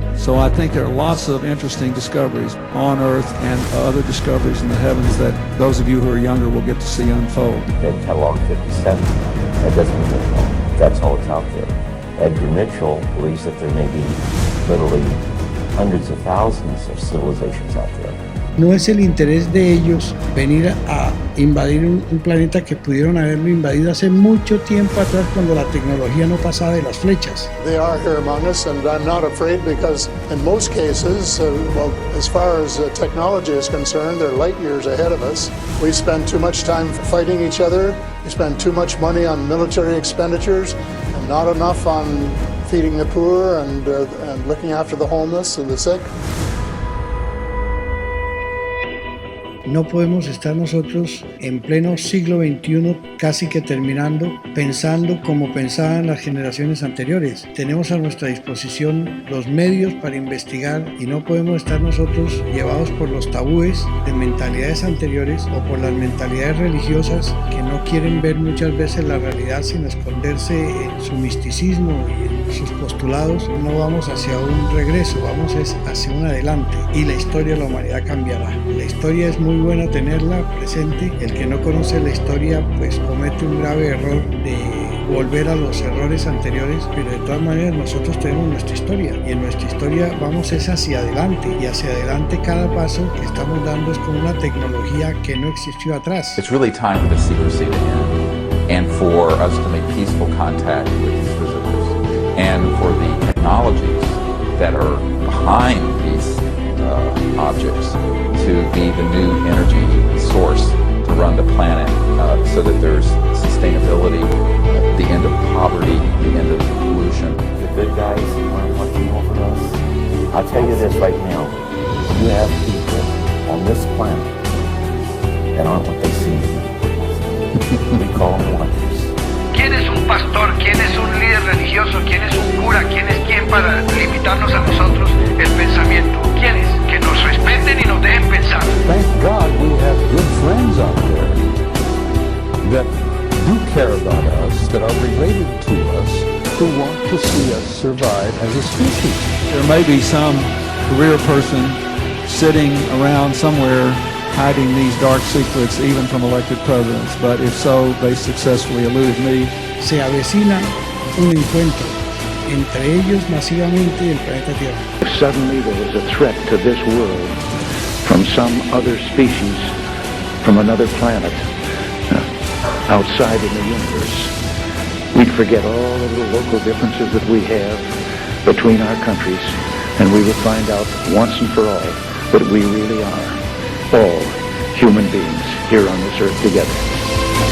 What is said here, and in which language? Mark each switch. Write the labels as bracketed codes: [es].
[en] So I think there are lots of interesting discoveries on Earth and other discoveries in the heavens that those of you who are younger will get to see unfold. They cataloged 57. That doesn't mean that's all that's out there. Edgar Mitchell believes that there may be literally hundreds of thousands of civilizations out there. [es] No es el interés de ellos venir a invadir un planeta que pudieron haberlo invadido hace mucho tiempo atrás cuando la tecnología no pasaba de las flechas. [en] They are here among us, and I'm not afraid because in most cases, well, as far as technology is concerned, they're light years ahead of us. We spend too much time fighting each other. We spend too much money on military expenditures and not enough on feeding the poor and looking after the homeless and the sick. [es] No podemos estar nosotros en pleno siglo XXI, casi que terminando, pensando como pensaban las generaciones anteriores. Tenemos a nuestra disposición los medios para investigar y no podemos estar nosotros llevados por los tabúes de mentalidades anteriores o por las mentalidades religiosas que no quieren ver muchas veces la realidad sin esconderse en su misticismo y en sus postulados. No vamos hacia un regreso, vamos hacia un adelante y la historia de la humanidad cambiará. La historia es muy buena tenerla presente. El que no conoce la historia pues comete un grave error de volver a los errores anteriores, pero de todas maneras nosotros tenemos nuestra historia y en nuestra historia vamos hacia adelante y hacia adelante cada paso que estamos dando es con una tecnología que no existió atrás. [en] It's really time for the secrecy to end and for us to make peaceful contact with these visitors and for the technologies that are behind these objects to be the new energy source to run the planet so that there's sustainability, the end of poverty, the end of pollution. The good guys aren't watching over us. I'll tell you this right now. You have people on this planet that aren't what they seem to be. We call them watchers. [es] ¿Quién es un pastor? ¿Quién es un líder religioso? ¿Quién es un cura? ¿Quién es quién para limitarnos a nosotros el pensamiento? ¿Quiénes? Que nos respeten y nos dejen pensar. [en] Thank God we have good friends out there that do care about us, that are related to us, who want to see us survive as a species. There may be some career person sitting around somewhere hiding these dark secrets even from elected presidents, but if so, they successfully eluded me. [es] Se avecina un encuentro entre ellos masivamente y el planeta Tierra. [en] If suddenly there was a threat to this world from some other species, from another planet, outside in the universe, we'd forget all of the local differences that we have between our countries, and we would find out once and for all what we really are, all human beings here on this earth together.